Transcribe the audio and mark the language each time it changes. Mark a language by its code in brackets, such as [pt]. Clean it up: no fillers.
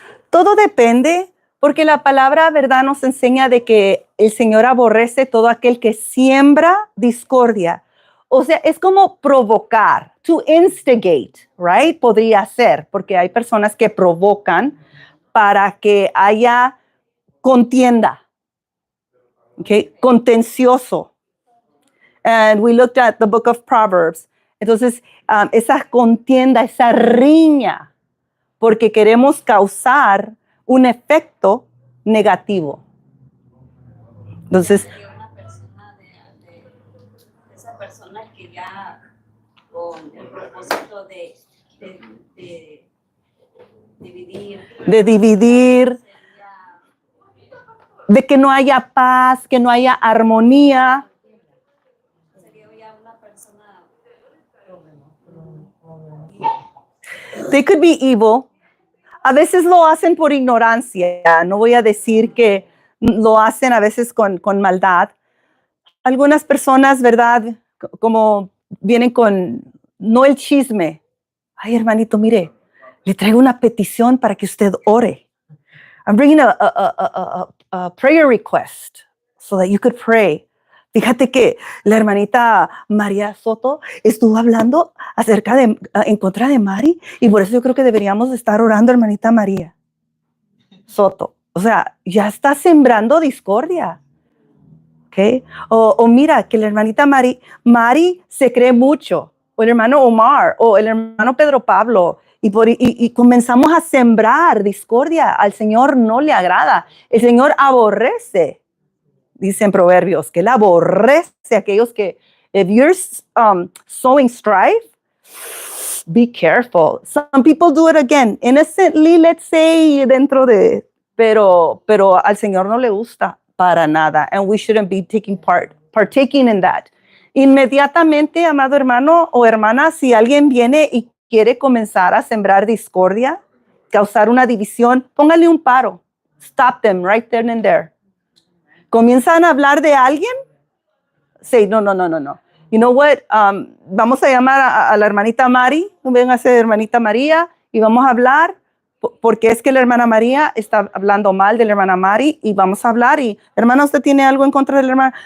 [es] Todo depende, porque la palabra, ¿verdad?, nos enseña de que el Señor aborrece todo aquel que siembra discordia. O sea, es como provocar, [en] to instigate, right? [es] Podría ser, porque hay personas que provocan para que haya contienda, okay? Contencioso. [en] And we looked at the book of Proverbs. [es] Entonces, esa contienda, esa riña, porque queremos causar un efecto negativo. Entonces, Sería una persona de esa persona que ya con el propósito de dividir. de dividir, de que no haya paz, que no haya armonía. Sería ya una persona. [en] They could be evil. [es] A veces lo hacen por ignorancia. No voy a decir que lo hacen a veces con maldad. Algunas personas, ¿verdad? Como vienen con, no el chisme. Ay, hermanito, mire, le traigo una petición para que usted ore. [en] I'm bringing a prayer request so that you could pray. [es] Fíjate que la hermanita María Soto estuvo hablando en contra de Mari, y por eso yo creo que deberíamos estar orando, hermanita María Soto. O sea, ya está sembrando discordia. ¿Okay? O mira, que la hermanita Mari se cree mucho, o el hermano Omar, o el hermano Pedro Pablo, y comenzamos a sembrar discordia. Al Señor no le agrada. El Señor aborrece, dicen Proverbios, que Él aborrece a aquellos que, [en] if you're sowing strife, be careful. Some people do it again, innocently, let's say, [es] pero al Señor no le gusta para nada, [en] and we shouldn't be partaking in that. [es] Inmediatamente, amado hermano o hermana, si alguien viene y quiere comenzar a sembrar discordia, causar una división, póngale un paro. [en] Stop them right then and there. [es] Comienzan a hablar de alguien, say, no. [en] You know what? [es] Vamos a llamar a la hermanita Mari, ven a ser hermanita María, y vamos a hablar, porque es que la hermana María está hablando mal de la hermana Mari, y vamos a hablar, y hermana, ¿usted tiene algo en contra de la hermana?